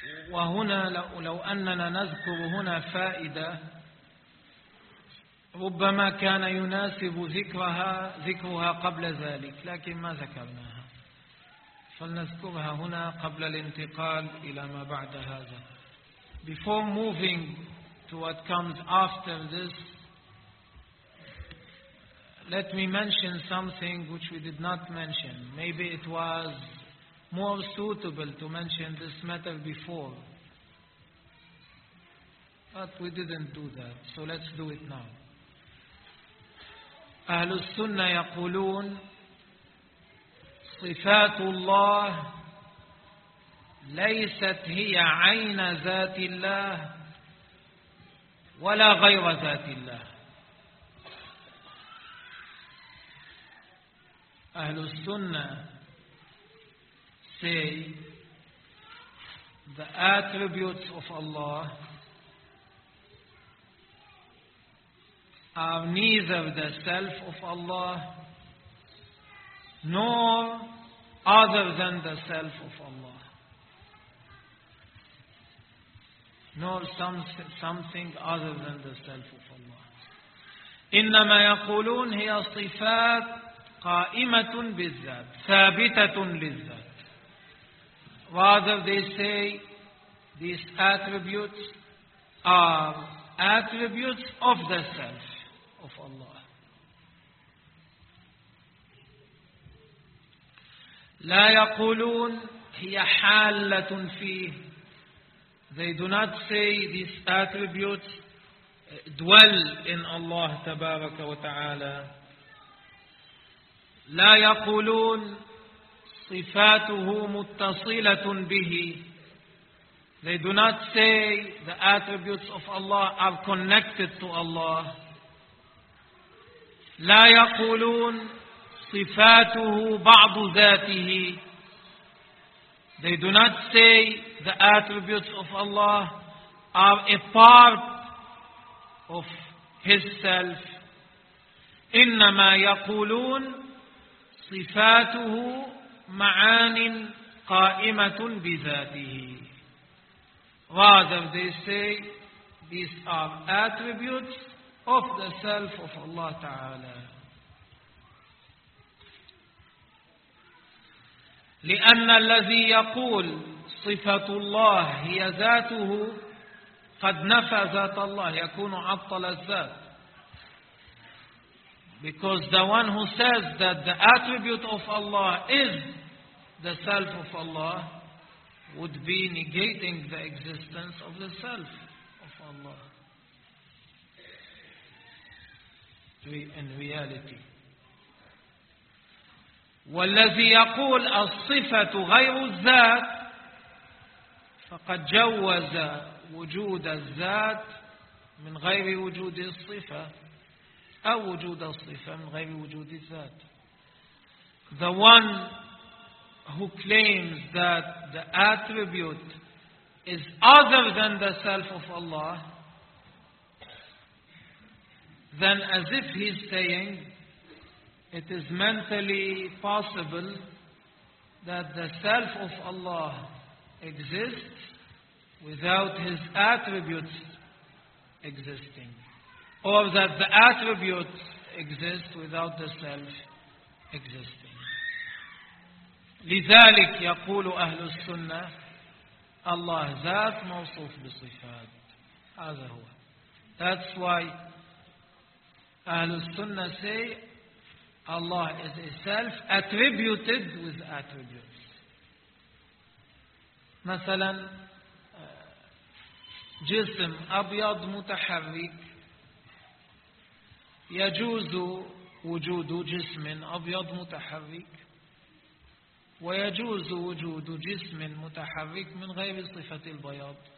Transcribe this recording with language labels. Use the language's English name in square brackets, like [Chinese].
[Arabic] وهنا لو أننا نذكر هنا فائدة ربما كان يناسب ذكرها قبل ذلك، لكن ما ذكرناها. فلنذكرها هنا قبل الانتقال إلى ما بعد هذا. [English] Before moving to what comes after this, let me mention something which we did not mention. Maybe it was more suitable to mention this matter before, but we didn't do that, so let's do it now. [Arabic] أهل السنة يقولون صفات الله ليست هي عين ذات الله ولا غير ذات الله. [English] أهل السنة say the attributes of Allah are neither the self of Allah nor other than the self of Allah, nor something other than the self of Allah. [Arabic] إنما يقولون هي صفات قائمة بالذات ثابتة للذات. [English] Rather they say these attributes are attributes of the self of Allah. [Arabic] لا يقولون هي حالة فيه. [English] They do not say these attributes dwell in Allah [Arabic] تبارك وتعالى. لا يقولون صفاته متصلة به. [English] They do not say the attributes of Allah are connected to Allah. [Arabic] لا يقولون صفاته بعض ذاته. [English] They do not say the attributes of Allah are a part of His self. [Arabic] إنما يقولون صفاته معان قائمة بذاته. [English] Rather they say these are attributes of the self of Allah تعالى. [Arabic] لأن الذي يقول صفة الله هي ذاته قد نفى ذات الله, يكون عطل الذات. [English] Because the one who says that the attribute of Allah is the self of Allah would be negating the existence of the self of Allah in reality. [Arabic] والذي يقول الصفة غير الذات فقد جوز وجود الذات من غير وجود الصفة أو وجود الصفة من غير وجود الذات. [English] The one who claims that the attribute is other than the self of Allah, then as if he is saying it is mentally possible that the self of Allah exists without his attributes existing, or that the attributes exist without the self existing. [Arabic] لذلك يقول أهل السنة الله ذات موصوف بصفات. هذا هو. [English] That's why أهل السنة say Allah is a self attributed with attributes. [Arabic] مثلا جسم أبيض متحرك, يجوز وجود جسم أبيض متحرك ويجوز وجود جسم متحرك من غير صفة البياض.